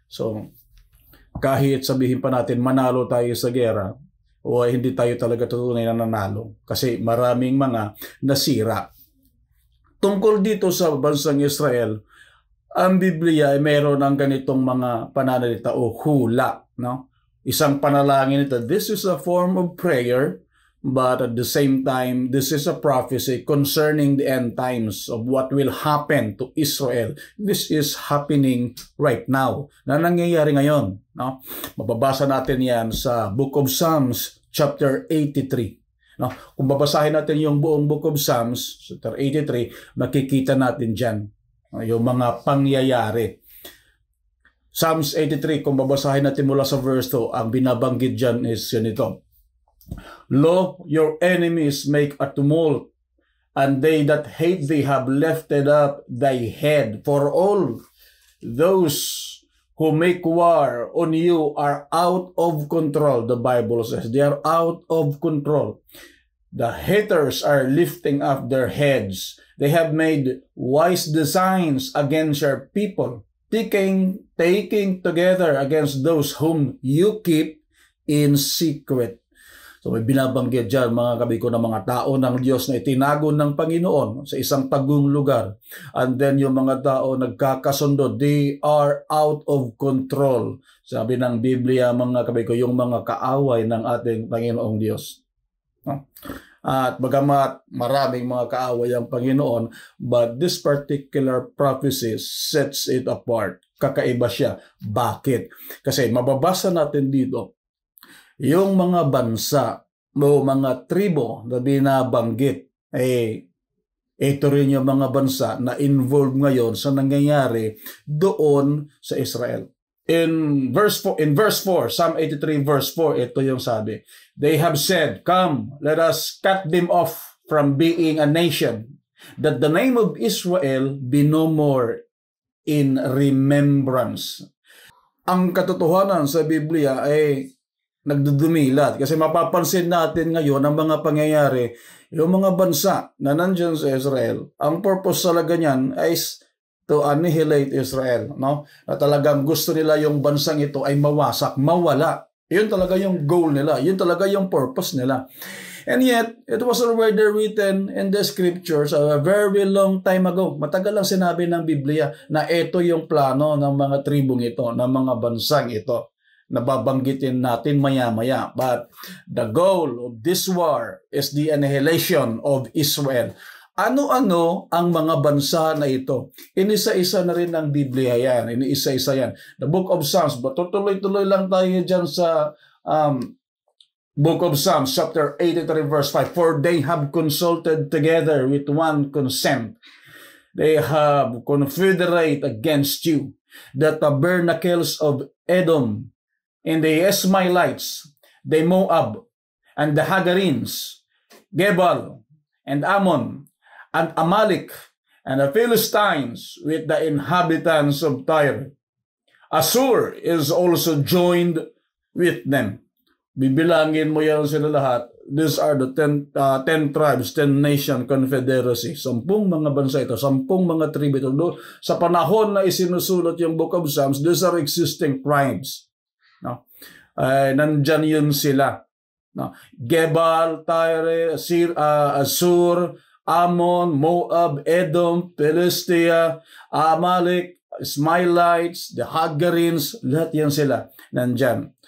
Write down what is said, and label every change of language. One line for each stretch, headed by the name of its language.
Filipino: So, kahit sabihin pa natin manalo tayo sa gera, o hindi tayo talaga tunay na nanalo kasi maraming mga nasira. Tungkol dito sa bansang Israel, ang Biblia ay mayroon ng ganitong mga pananalita o hula. No? Isang panalangin ito,
English: this is a form of prayer, but at the same time, this is a prophecy concerning the end times of what will happen to Israel. This is happening right now.
Filipino: Na nangyayari ngayon. No? Mababasa natin yan sa Book of Psalms, chapter 83. No? Kung babasahin natin yung buong Book of Psalms, chapter 83, makikita natin dyan yung mga pangyayari. Psalms 83, kung babasahin natin mula sa verse 2, ang binabanggit dyan is yun ito.
English: Lo, your enemies make a tumult, and they that hate thee have lifted up thy head. For all those who make war on you are out of control, the Bible says. They are out of control. The haters are lifting up their heads. They have made wise designs against your people, taking together against those whom you keep in secret.
Filipino: So may binabanggit dyan mga kabiko ng mga tao ng Diyos na itinago ng Panginoon sa isang tagong lugar.
English: And then
Filipino: yung mga tao nagkakasundo,
English: they are out of control.
Filipino: Sabi ng Biblia mga kabiko, yung mga kaaway ng ating Panginoong Diyos. At bagamat maraming mga kaaway ang Panginoon,
English: but this particular prophecy sets it apart.
Filipino: Kakaiba siya. Bakit? Kasi mababasa natin dito, yung mga bansa o mga tribo na binabanggit, ito rin yung mga bansa na involved ngayon sa nangyayari doon sa Israel. In verse 4, Psalm 83 verse 4, ito yung sabi.
English: They have said, "Come, let us cut them off from being a nation, that the name of Israel be no more in remembrance."
Filipino: Ang katotohanan sa Biblia ay nagdudumilat kasi mapapansin natin ngayon ang mga pangyayari, yung mga bansa na nandyan sa Israel, ang purpose talaga niyan ay
English: to annihilate Israel,
Filipino: no? Na talagang gusto nila yung bansang ito ay mawasak, mawala. Yun talaga yung goal nila. Yun talaga yung purpose nila.
English: And yet, it was already written in the scriptures a very long time ago.
Filipino: Matagal lang sinabi ng Biblia na ito yung plano ng mga tribong ito, ng mga bansang ito. Nababanggitin natin maya-maya.
English: But the goal of this war is the annihilation of Israel.
Filipino: Ano-ano ang mga bansa na ito? Inisa-isa na rin ng Biblia yan. Inisa-isa yan. The Book of Psalms. But tuloy-tuloy lang tayo dyan sa Book of Psalms, chapter 83, verse 5.
English: For they have consulted together with one consent. They have confederate against you. The tabernacles of Edom and the Ismailites, the Moab, and the Hagarins, Gebal, and Ammon, and Amalek, and the Philistines with the inhabitants of Tyre. Assur is also joined with them.
Filipino: Bibilangin mo yan sila lahat.
English: These are the 10 tribes, 10 nation confederacy.
Filipino: 10 mga bansa ito, 10 mga tribe ito. Sa panahon na isinusulot yung Book of Psalms,
English: these are existing tribes.
Filipino: No? Nandyan yun sila. No? Gebal, Tyre, Assur, Ammon, Moab, Edom, Philistia, Amalek, Ismailites, the Hagarins, lahat yan sila nandyan.